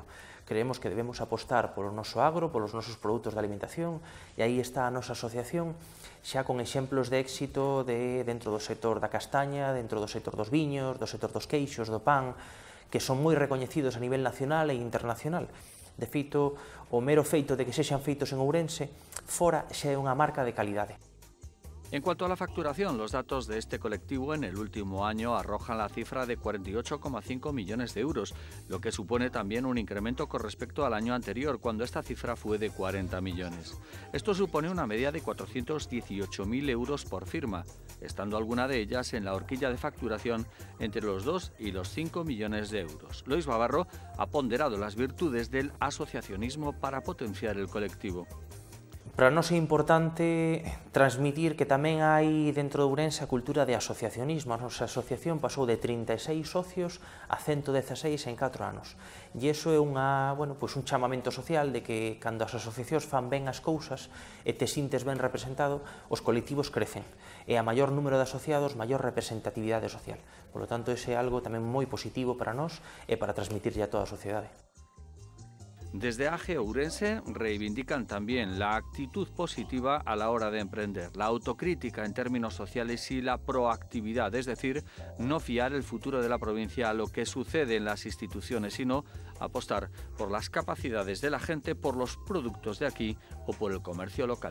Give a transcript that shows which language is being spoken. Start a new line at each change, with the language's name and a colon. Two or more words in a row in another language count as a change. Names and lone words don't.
Galician: Creemos que debemos apostar polo noso agro, polos nosos produtos de alimentación, e aí está a nosa asociación, xa con exemplos de éxito dentro do sector da castaña, dentro do sector dos viños, do sector dos queixos, do pan, que son moi recoñecidos a nivel nacional e internacional. De feito, o mero feito de que sexan feitos en Ourense, fora xa é unha marca de calidade.
Spanish: En cuanto a la facturación, los datos de este colectivo en el último año arrojan la cifra de 48,5 millones de euros, lo que supone también un incremento con respecto al año anterior, cuando esta cifra fue de 40 millones. Esto supone una media de 418.000 euros por firma, estando alguna de ellas en la horquilla de facturación entre los 2 y los 5 millones de euros. Luis Bavarro ha ponderado las virtudes del asociacionismo para potenciar el colectivo.
Galician: Para nós é importante transmitir que tamén hai dentro de Ourense a cultura de asociacionismo. A nosa asociación pasou de 36 socios a 116 en 4 anos. E iso é un chamamento social de que cando as asociacións fan ben as cousas e te sintes ben representado, os colectivos crecen. E a maior número de asociados, maior representatividade social.
Spanish: Por lo tanto,
Galician: ese é algo tamén moi positivo para nós e para transmitirlle a toda a sociedade.
Spanish: Desde AGE Ourense reivindican también la actitud positiva a la hora de emprender, la autocrítica en términos sociales y la proactividad, es decir, no fiar el futuro de la provincia a lo que sucede en las instituciones, sino apostar por las capacidades de la gente, por los productos de aquí o por el comercio local.